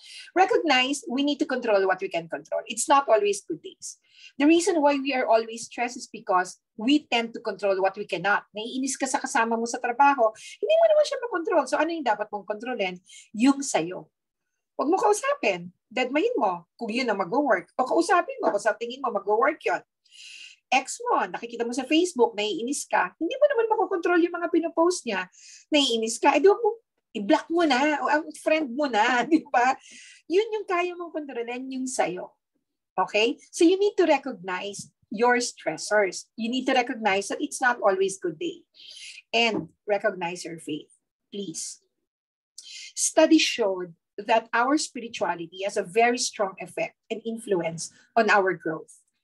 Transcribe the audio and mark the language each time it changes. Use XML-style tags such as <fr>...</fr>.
<en>Recognize we need to control what we can control. It's not always good days. The reason why we are always stressed is because we tend to control what we cannot.</en> <tl>Naiinis ka sa kasama mo sa trabaho, hindi mo naman siya makontrol. So ano yung dapat mong kontrolin? Yung sayo. Huwag mo kausapin. Deadmayin mo kung yun ang mag-work. O kausapin mo kung sa tingin mo mag-work yun. Ex mo, nakikita mo sa Facebook, naiinis ka, hindi mo naman makokontrol yung mga pinopost niya. Naiinis ka, i-block mo na, o ang friend mo na, di ba? Yun yung kaya mong kontrolin, yung sayo. Okay?</tl> <en>So you need to recognize your stressors. You need to recognize that it's not always good day. And recognize your faith, please. Studies showed that our spirituality has a very strong effect and influence on our growth.</en>